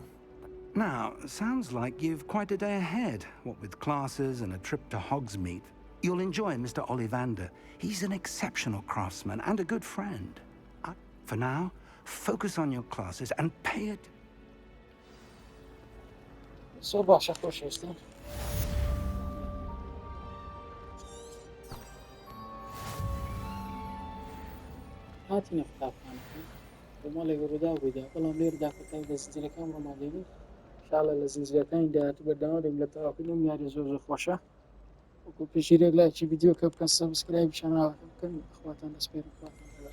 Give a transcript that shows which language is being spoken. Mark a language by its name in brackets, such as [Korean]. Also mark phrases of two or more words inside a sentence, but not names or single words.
[English] Now, sounds like you've quite a day ahead, what with classes and a trip to Hogsmeade. You'll enjoy Mr. Ollivander. He's an exceptional craftsman and a good friend. For now, focus on your classes and pay it. [Central Kurdish] So باشا خۆشەویستان. هاتینە قوتابخانەکەم بۆ ماڵێک ڕوودا بوویدا بەڵام لێرەدا کۆتایی لە زنجیرەکان ڕۆماڵێنی انشاءالله لە زنجیرەکانی داهاتوو بەردەوام دەبین لە تەواوکردنەوەی یاری زۆر خۆشە وەکو پێشیرێک لایکی ڤیدیۆ کە بکەن سەبسکرایب چەناڵەکەم بکەن خواتان دەسپێرم خواتان